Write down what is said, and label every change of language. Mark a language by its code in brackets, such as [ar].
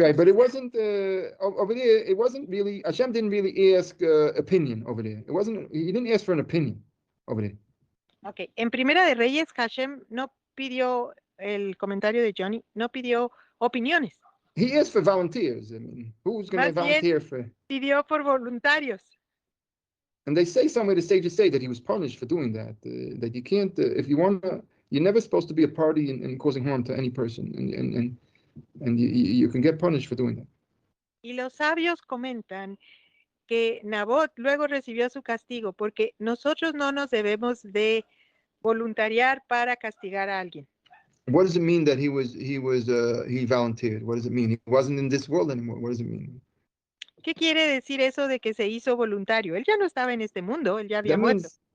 [en] right, but it wasn't over there. It wasn't really Hashem didn't really ask opinion over there. It wasn't. He didn't ask for an opinion over there. [es] Okay, en Primera de Reyes, Hashem no pidió el comentario de Johnny, no pidió opiniones. [en] He asked for volunteers. I mean, who's going to volunteer for? [es] Pidió por voluntarios. [en] And they say somewhere the sages say that he was punished for doing that. That you can't, if you want to, you're never supposed to be a party in causing harm to any person, and you can get punished for doing that. [es] Y los sabios comentan que Nabot luego recibió su castigo porque nosotros no nos debemos de voluntariar para castigar a alguien. [en] What does it mean that he volunteered? What does it mean? He wasn't in this world anymore. What does it mean? [es] ¿Qué quiere decir eso de que se hizo voluntario? Él ya no estaba en este mundo, él ya había muerto.